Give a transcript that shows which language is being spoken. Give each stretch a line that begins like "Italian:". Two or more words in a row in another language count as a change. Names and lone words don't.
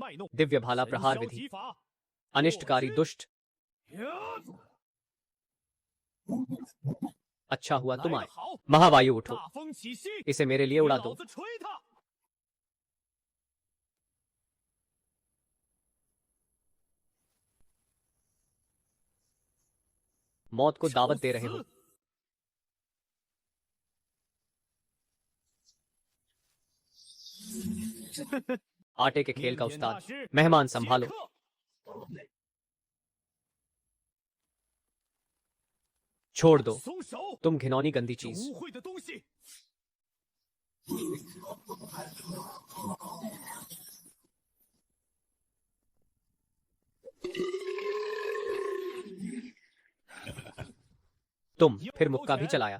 Hindi: दिव्य भाला प्रहार विधि, अनिष्टकारी दुष्ट। अच्छा हुआ तुम आए। महावायु उठो,
Chinese: 大风起兮，
Hindi: इसे मेरे लिए उड़ा
Chinese: 老
Hindi: दो।
Chinese: 子吹他！
Hindi: मौत को दावत दे रहे हो। आटे के खेल का उस्ताद, मेहमान संभालो। छोड़ दो,
Chinese: 松手！
Hindi: तुम घिनौनी गंदी
Chinese: 这
Hindi: चीज।
Chinese: 污秽的东西！
Hindi: तुम फिर मुक्का भी चलाया।